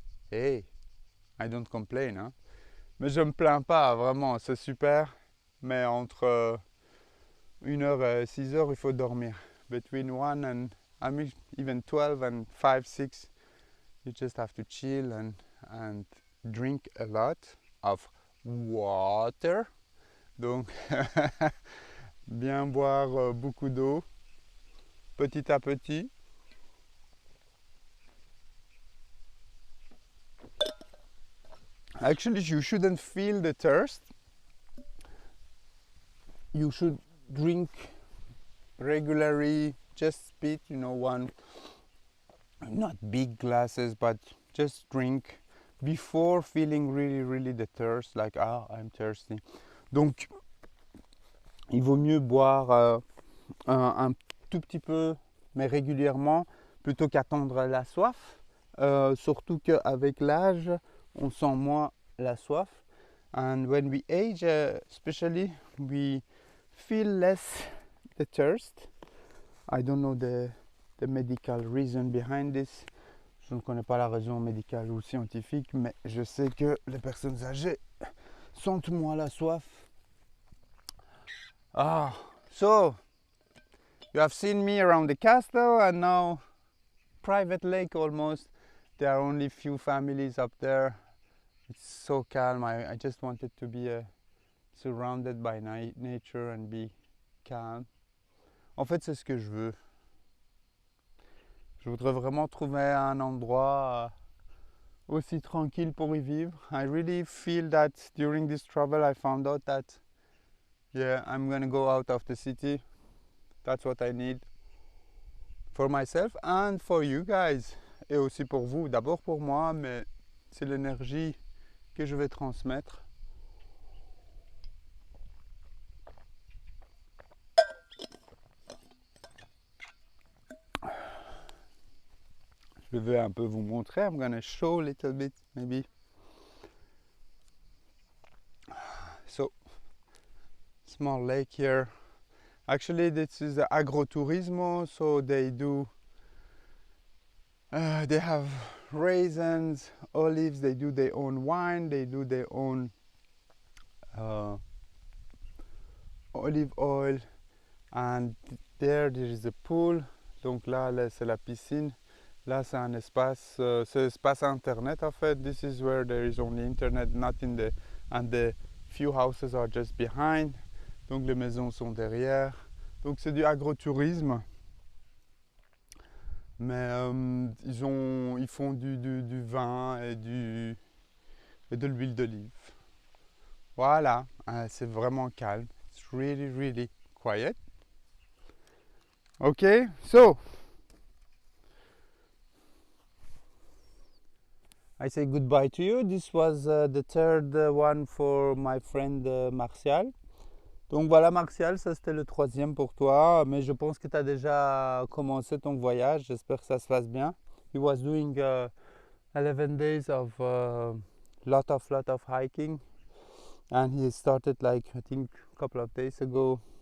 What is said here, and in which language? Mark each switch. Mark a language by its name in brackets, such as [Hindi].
[English] Hey, I don't complain, hein. [French] Mais je me plains pas, vraiment, c'est super. Mais entre 1h et 6h, il faut dormir. [English] Between 1 and, I mean, even 12 and 5, 6, you just have to chill and drink a lot of water. [French] Donc, bien boire beaucoup d'eau, petit à petit. [English] Actually, you shouldn't feel the thirst. You should drink regularly, just spit, one, not big glasses, but just drink before feeling really, really the thirst, like, I'm thirsty. [French] Donc, il vaut mieux boire un tout petit peu, mais régulièrement, plutôt qu'attendre la soif. Surtout qu'avec l'âge, on sent moins la soif. [English] And when we age, especially, we feel less the thirst. I don't know the medical reason behind this. [French] Je ne connais pas la raison médicale ou scientifique, mais je sais que les personnes âgées sentent moins la soif. [English] So you have seen me around the castle, and now private lake almost. There are only few families up there. It's so calm. I just wanted to be surrounded by nature and be calm. [French] En fait, c'est ce que je veux. Je voudrais vraiment trouver un endroit aussi tranquille pour y vivre. [English] I really feel that during this travel I found out that yeah, I'm gonna go out of the city. That's what I need for myself and for you guys. [French] Et aussi pour vous, d'abord pour moi, mais c'est l'énergie que je vais transmettre. Je vais un peu vous montrer. [English] I'm gonna show a little bit maybe. So, small lake here. Actually, this is the agroturismo, so they do. They have raisins, olives. They do their own wine. They do their own olive oil. And there is a pool. [French] Donc là c'est la piscine. Là, c'est un espace, c'est l'espace internet en fait. [English] This is where there is only internet, not in the, and the few houses are just behind. [French] Donc les maisons sont derrière. Donc c'est du agrotourisme. Mais ils font du vin et de l'huile d'olive. Voilà, c'est vraiment calme. [English] It's really, really quiet. Okay, so I say goodbye to you. This was the third one for my friend Martial. [French] Donc voilà Martial, ça c'était le troisième pour toi, mais je pense que tu as déjà commencé ton voyage, j'espère que ça se passe bien. [English] He was doing 11 days of lot of hiking and he started like I think a couple of days ago.